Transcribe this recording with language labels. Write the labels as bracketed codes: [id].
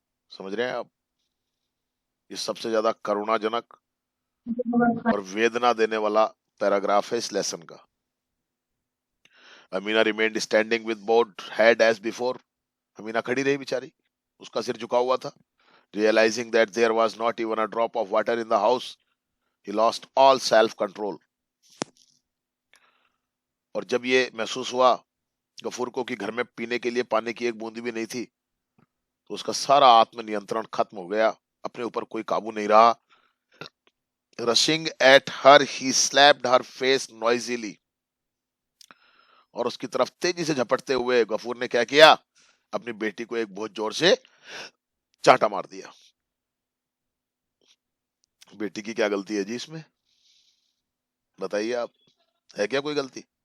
[hi] समझ रहे हैं आप, ये सबसे ज्यादा करुणाजनक और वेदना देने वाला पैराग्राफ है इस लेसन का। [en] Amina remained standing with bowed head as before. [hi] Amina खड़ी रही बेचारी, उसका सिर झुका हुआ था। [en] Realizing that there was not even a drop of water in the house, he lost all self-control. [hi] और जब ये महसूस हुआ गफूर को कि घर में पीने के लिए पानी की एक बूंदी भी नहीं थी, तो उसका सारा आत्मनियंत्रण खत्म हो गया, अपने ऊपर कोई काबू नहीं रहा। [en] Rushing at her, he slapped her face noisily. [hi] और उसकी तरफ तेजी से झपटते हुए गफूर ने क्या किया, अपनी बेटी को एक बहुत जोर से चांटा मार दिया। बेटी की क्या गलती है जी इसमें, बताइए आप, है क्या कोई गलती?